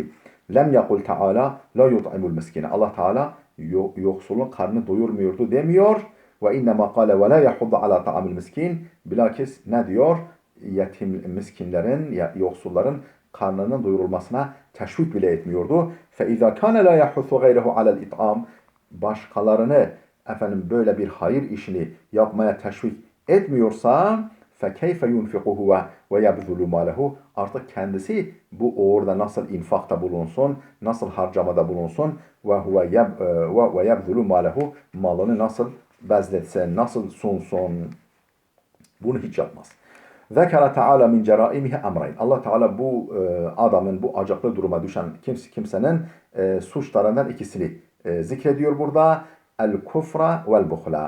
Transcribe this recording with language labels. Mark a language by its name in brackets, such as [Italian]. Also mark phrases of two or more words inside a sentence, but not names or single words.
[Arabic] لم يقل تعالى لا يطعم المسكين. [Turkish] Allah Teala yoksulun karnını doyurmuyordu demiyor. [Arabic] وإنما قال ولا يحض على طعام المسكين. [Turkish] Bilakis ne diyor? Yetim miskinlerin, yoksulların karnının doyurulmasına teşvik bile etmiyordu. [Arabic] فَاِذَا كَانَ لَا يَحُثُ غَيْرَهُ عَلَى الْاِطْعَامِ. [Turkish] Başkalarını efendim böyle bir hayır işini yapmaya teşvik etmiyorsa [Arabic] فَكَيْفَ يُنْفِقُهُ وَيَبْذُلُ مَالَهُ. [Turkish] Artık kendisi bu uğurda nasıl infakta bulunsun, nasıl harcamada bulunsun [Arabic] وَيَبْذُلُ مَالَهُ. [Turkish] Malını nasıl bezletsin, nasıl sunsun. Bunu hiç yapmaz. [Arabic] ذكر تعالى من جرائمه أمرين. [Turkish] Allah Teala bu adamın, bu acıklı duruma düşen kimsenin suçlarından ikisini zikrediyor burada. [Arabic] الكفر والبخل.